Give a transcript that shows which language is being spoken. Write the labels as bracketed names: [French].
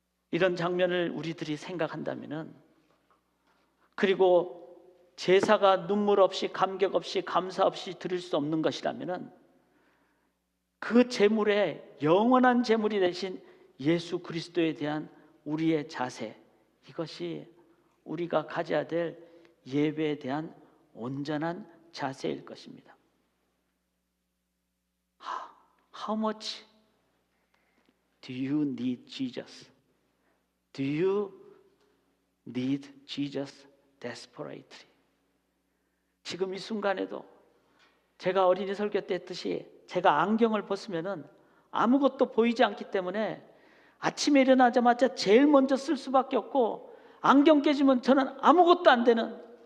[Korean] 이런 장면을 우리들이 생각한다면, 그리고 제사가 눈물 없이, 감격 없이, 감사 없이 드릴 수 없는 것이라면 그 제물에 영원한 제물이 되신 예수 그리스도에 대한 우리의 자세, 이것이 우리가 가져야 될 예배에 대한 온전한 자세일 것입니다. [English] How much do you need Jesus? Do you need Jesus desperately? [Korean] 지금 이 순간에도 제가 어린이 설교 때 했듯이 제가 안경을 벗으면은 아무것도 보이지 않기 때문에 아침에 일어나자마자 제일 먼저 쓸 수밖에 없고, 안경 깨지면 저는 아무것도 안 되는,